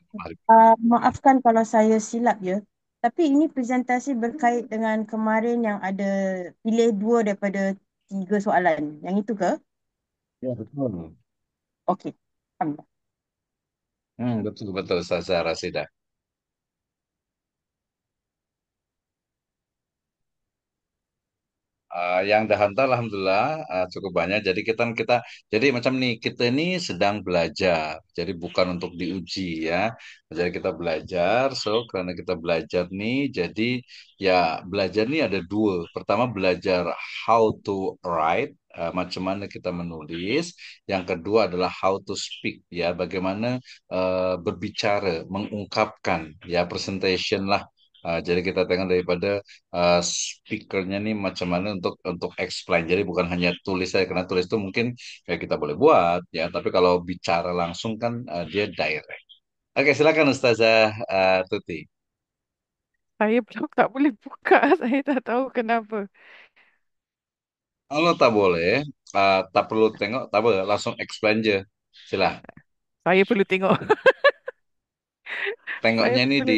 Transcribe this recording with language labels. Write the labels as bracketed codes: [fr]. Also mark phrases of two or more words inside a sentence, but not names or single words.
[ms] Ustaz, maafkan kalau saya silap ya. Tapi ini presentasi berkait dengan kemarin yang ada pilih dua daripada tiga soalan. Yang itu ke? ya betul. Okey. Alhamdulillah. Betul betul Ustazah Rasida. Yang dah hantar alhamdulillah cukup banyak. Jadi kita jadi macam nih kita ini sedang belajar. Jadi bukan untuk diuji ya. Jadi kita belajar. So karena kita belajar nih, jadi ya belajar nih ada dua. Pertama belajar [en] how to write, [ms] macam mana kita menulis. Yang kedua adalah [en] how to speak [ms] ya, bagaimana berbicara, mengungkapkan ya presentation lah. Jadi kita tengok daripada speakernya nih macam mana untuk explain. Jadi bukan hanya tulis saja karena tulis itu mungkin ya kita boleh buat ya, tapi kalau bicara langsung kan dia direct. Oke, silakan Ustazah Tuti. Saya belum tak boleh buka. Saya tak tahu kenapa. Kalau tak boleh, tak perlu tengok, tak boleh langsung explain je. Sila. Saya perlu tengok. Saya Tengoknya ini di